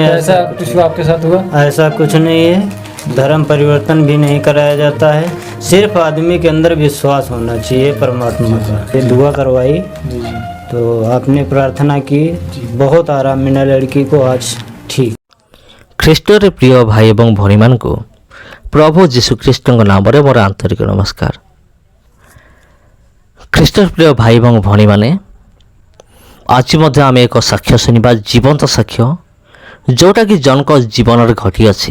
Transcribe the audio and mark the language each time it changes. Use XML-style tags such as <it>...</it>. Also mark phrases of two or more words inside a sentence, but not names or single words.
<hi>तो ऐसा कुछ आपके साथ हुआ? ऐसा कुछ नहीं है, धर्म परिवर्तन भी नहीं कराया जाता है। सिर्फ आदमी के अंदर विश्वास होना चाहिए परमात्मा का। ये दुआ करवाई तो आपने प्रार्थना की, बहुत आराम मिला लड़की को आज ठीक।</hi> <or>ଖ୍ରୀଷ୍ଟରେ ପ୍ରିୟ ଭାଇ ଏବଂ ଭଉଣୀମାନଙ୍କୁ ପ୍ରଭୁ ଯୀଶୁଖ୍ରୀଷ୍ଟଙ୍କ ନାମରେ ମୋର ଆନ୍ତରିକ ନମସ୍କାର। ଖ୍ରୀଷ୍ଟର ପ୍ରିୟ ଭାଇ ଏବଂ ଭଉଣୀମାନେ, ଆଜି ମଧ୍ୟ ଆମେ ଏକ ସାକ୍ଷ୍ୟ ଶୁଣିବା, ଜୀବନ୍ତ ସାକ୍ଷ୍ୟ ଯେଉଁଟାକି ଜଣଙ୍କ ଜୀବନରେ ଘଟିଅଛି।</or>